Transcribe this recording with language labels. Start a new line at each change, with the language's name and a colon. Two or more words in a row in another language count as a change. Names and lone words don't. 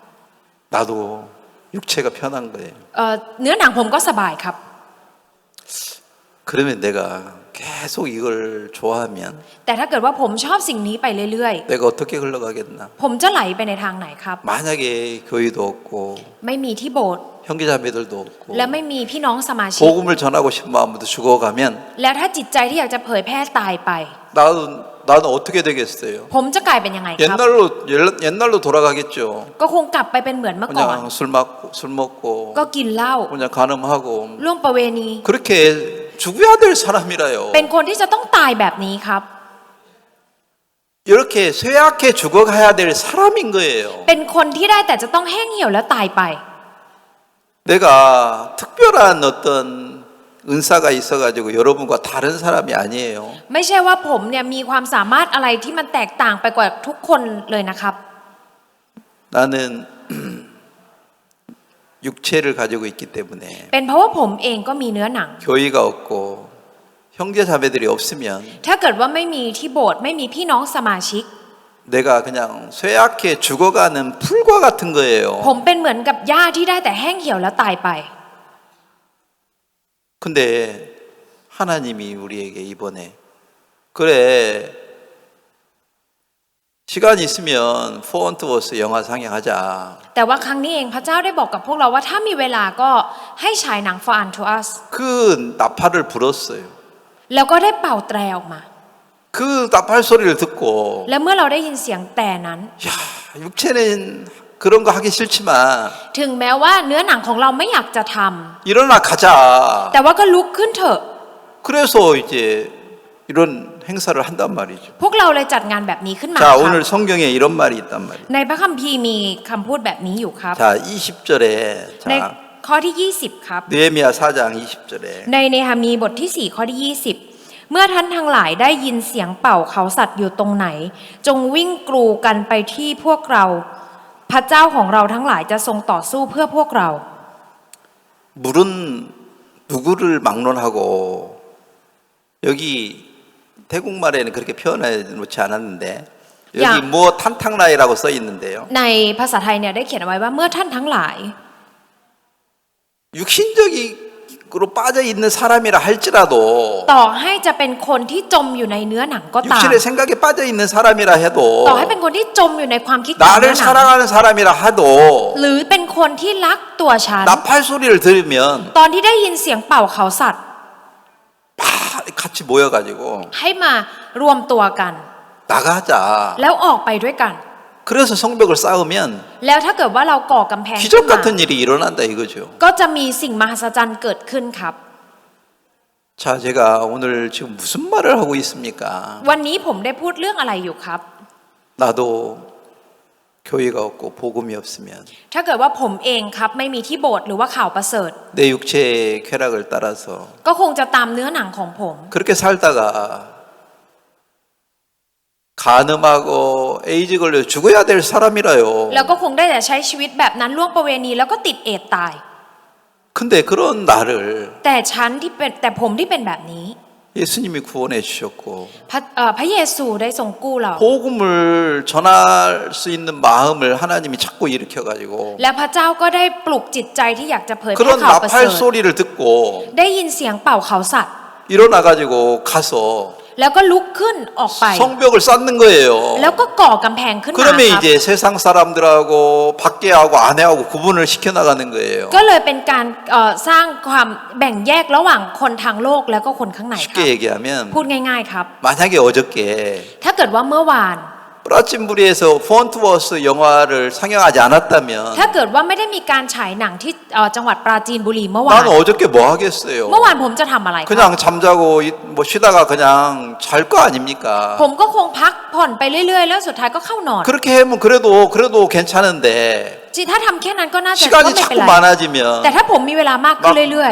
Korean: 나도 육체가 편한 거예요.
Thai: เนื้อหนังผมก็สบายครับ
Korean: 그러면 내가 계속 이걸 좋아하면
Thai: แต่ถ้าเกิดว่าผมชอบสิ่งนี้ไปเรื่อย
Korean: 내가 어떻게 흘러가겠나?
Thai: ๆ ผมจะไหลไปในทางไหนครับ
Korean: 만약에 교회도 없고
Thai: ไม่มีที่โบสถ์
Korean: 형제자매들도 없고
Thai: และไม่มีพี่น้องสมาชิก
Korean: 복음을 전하고 싶은 마음부터 죽어가면
Thai: แล้วถ้าจิตใจที่อยากจะเผยแพร่ตายไป
Korean: 나는 어떻게 되겠어요?
Thai: ผมจะกลายเป็นยังไงครับ
Korean: 옛날로 돌아가겠죠.
Thai: ก็คงกลับไปเป็นเหมือนเมื่อก่อน
Korean: 그냥 술 먹고
Thai: ก็กินเหล้า
Korean: 그냥 간음하고
Thai: ล่วงประเวณี
Korean: 그렇게 죽어야 될 사람이라요.
Thai: เป็นคนที่จะต้องตายแบบนี้ครับ
Korean: 이렇게 쇠약해 죽어가야 될 사람인 거예요.
Thai: เป็นคนที่ได้แต่จะต้องแห้งเหี่ยวแล้วตายไป
Korean: 내가 특별한 어떤 은사가 있어가지고 여러분과 다른 사람이 아니에요.
Thai: ไม่ใช่ว่าผมเนี่ยมีความสามารถอะไรที่มันแตกต่างไปกว่าทุกคนเลยนะครับ
Korean: 나는 육체를 가지고 있기 때문에
Thai: เป็นเพราะว่าผมเองก็มีเนื้อหนัง
Korean: 교회가 없고 형제자매들이 없으면
Thai: ถ้าเกิดว่าไม่มีที่โบสถ์ไม่มีพี่น้องสมาชิก
Korean: 내가 그냥 쇠약해 죽어가는 풀과 같은 거예요.
Thai: ผมเป็นเหมือนกับหญ้าที่ได้แต่แห้งเหี่ยวแล้วตายไป
Korean: 근데 하나님이 우리에게 이번에 그래 시간 있으면 포언트워스 영화 상영하자.
Thai: แต่ว่าครั้งนี้เองพระเจ้าได้บอกกับพวกเราว่าถ้ามีเวลาก็ให้ฉายหนัง For Unto Us
Korean: 그 나팔을 불었어요.
Thai: แล้วก็ได้เป่าแตรออกมา
Korean: 그 나팔 소리를 듣고
Thai: และเมื่อเราได้ยินเสียงแต่นั้น
Korean: 야, 육체는 그런 거 하기 싫지만
Thai: ถึงแม้ว่าเนื้อหนังของเราไม่อยากจะทำ
Korean: 일어나 가자.
Thai: แต่ว่าก็ลุกขึ้นเถอะ
Korean: 그래서 이제 이런 행사를 한단 말이죠.
Thai: พวกเราเลยจัดงานแบบนี้ขึ้นมา
Korean: 자,
Thai: ครับ
Korean: 오늘 성경에 이런 말이 있단 말이에요.
Thai: ในพระคัมภีร์มีคำพูดแบบนี้อยู่ครับ
Korean: 자, 20절에
Thai: ใน
Korean: 자,
Thai: ข้อที่ 20 ครับ
Korean: 느헤미야 4장 20절에
Thai: ในเนหะมีบทที่ 4 ข้อที่ 20 เมื่อท่านทั้งหลายได้ยินเสียงเป่าเขาสัตว์อยู่ตรงไหน จงวิ่งกรูกันไปที่พวกเรา พระเจ้าของเราทั้งหลายจะทรงต่อสู้เพื่อพวกเรา
Korean: 물은 누구를 막론하고 여기 태국말에는 그렇게 표현해 놓지 않았는데 여기 야. 뭐 탄탕라이라고 써 있는데요.
Thai: ในภาษาไทยเนี่ยได้เขียนเอาไว้ว่าเมื่อท่านทั้งหลาย
Korean: 육신적으로 빠져 있는 사람이라 할지라도
Thai: ต่อให้จะเป็นคนที่จมอยู่ในเนื้อหนังก็ตาม
Korean: 육신의 생각에 빠져 있는 사람이라 해도
Thai: ต่อให้เป็นคนที่จมอยู่ในความคิดของเนื้อ
Korean: 나를
Thai: หนัง
Korean: 사랑하는 사람이라 해도
Thai: หรือเป็นคนที่รักตัวฉัน
Korean: 나팔 소리를 들으면
Thai: ตอนที่ได้ยินเสียงเป่าเขาสัตว์
Korean: 같이 모여가지고
Thai: ให้มารวมตัวกัน
Korean: 나가자.
Thai: แล้วออกไปด้วยกัน
Korean: 그래서 성벽을 쌓으면
Thai: แล้วถ้าเกิดว่าเราก่อกำแพงขึ้น
Korean: 기적
Thai: มา
Korean: 같은 일이 일어난다 이거죠.
Thai: ก็จะมีสิ่งมหัศจรรย์เกิดขึ้นครับ
Korean: 자, 제가 오늘 지금 무슨 말을 하고 있습니까?
Thai: วันนี้ผมได้พูดเรื่องอะไรอยู่ครับ
Korean: 나도 교회가 없고 복음이 없으면
Thai: ถ้าเกิดว่าผมเองครับไม่มีที่โบสถ์หรือว่าข่าวประเสริฐ
Korean: 내 육체의 쾌락을 따라서
Thai: ก็คงจะตามเนื้อหนังของผม
Korean: 그렇게 살다가 간음하고 에이즈 걸려 죽어야 될 사람이라요.
Thai: แล้วก็คงได้แต่ใช้ชีวิตแบบนั้นล่วงประเวณีแล้วก็ติดเอดส์ตาย
Korean: 근데 그런 나를
Thai: แต่ฉันที่เป็นแต่ผมที่เป็นแบบนี้
Korean: 예수님이 구원해 주셨고
Thai: พระเยซูได้ทรงกู้เรา
Korean: 복음을 전할 수 있는 마음을 하나님이 자꾸 일으켜 가지고
Thai: และพระเจ้าก็ได้ปลุกจิตใจที่อยากจะเผยแพร่
Korean: 그런
Thai: ข่าวประเสริ
Korean: 나팔
Thai: ฐ
Korean: 소리를 듣고
Thai: ได้ยินเสียงเป่าเขาสัตว์
Korean: 일어나 가지고 가서
Thai: แล้วก็ลุกขึ้นออกไป
Korean: 성벽을 쌓는 거예요.
Thai: แล้วก็ก่อกำแพงขึ้นมา
Korean: 그러면
Thai: ครับ
Korean: 이제 세상 사람들하고 밖에하고 안에하고 구분을 시켜 나가는 거예요.
Thai: ก็เลยเป็นการสร้างความแบ่งแยกระหว่างคนทางโลกแล้วก็คนข้างในครับ
Korean: 쉽게 얘기하면
Thai: พูดง่ายๆครับ
Korean: 만약에 어저께
Thai: ถ้าเกิดว่าเมื่อวาน
Korean: 프라침부리에서 폰트워스 영화를 상영하지 않았다면
Thai: ถ้าเกิดว่าไม่ได้มีการฉายหนังที่จังหวัดปราจีนบุรีเมื่อวาน
Korean: 나는 어저께 뭐 하겠어요?
Thai: เมื่อวานผมจะทำอะไรครับ
Korean: 그냥 잠자고 뭐 쉬다가 그냥 잘 거 아닙니까?
Thai: ผมก็คงพักผ่อนไปเรื่อยๆ แล้วสุดท้ายก็เข้านอน
Korean: 그렇게 하면 그래도 괜찮은데
Thai: จีถ้าทำแค่นั้นก็น่าจะ
Korean: 시간이
Thai: ไม่เป็น
Korean: 자꾸
Thai: ไร
Korean: 많아지면
Thai: แต่ถ้าผมมีเวลามากขึ้นเรื่อย